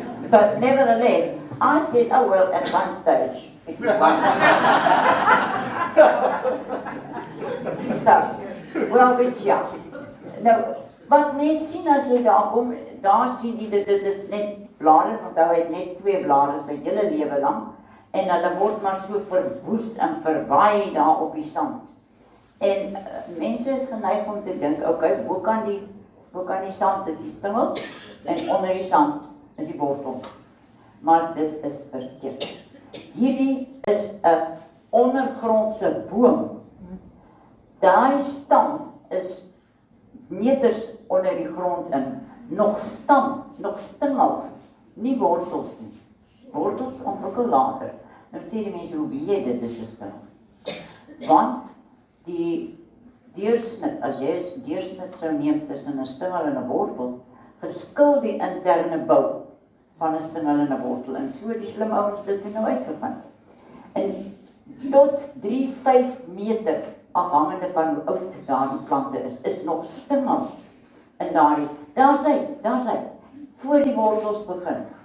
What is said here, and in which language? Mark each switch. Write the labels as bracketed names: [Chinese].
[English] But nevertheless, I said, oh well, at one stage, it was so, Welwitschia. [Afrikaans] Nou, wat mens sien as jy daar kom, daar sien jy dit is net blare, want hy het net 2 blare sy hele lewe lang, en hulle word maar so verwoes en verwaai daar op die sand. En mense is geneig om te dink, okay, hoe kan die sand is die stingel, en onder die sand is die wortel. Maar dit is verkeerd. Hierdie is 'n ondergrondse boom. Daai stam is meters onder die grond in, nog stingel, nie wortels nie. Wortels ontwikkel later. Nou sê die mense, hoe weet jy dit is 'n stingel? Want die deursnit, as jy 'n deursnit sou neem tussen 'n stingel en 'n wortel, verskil die interne bou van 'n stingel en 'n wortel. En so die slim ouens dit nou uitgevind. En tot 3-5 meter, afhangende van hoe oud daardie plante is nog stingel in daardie, daar sy, voor die wortels begin.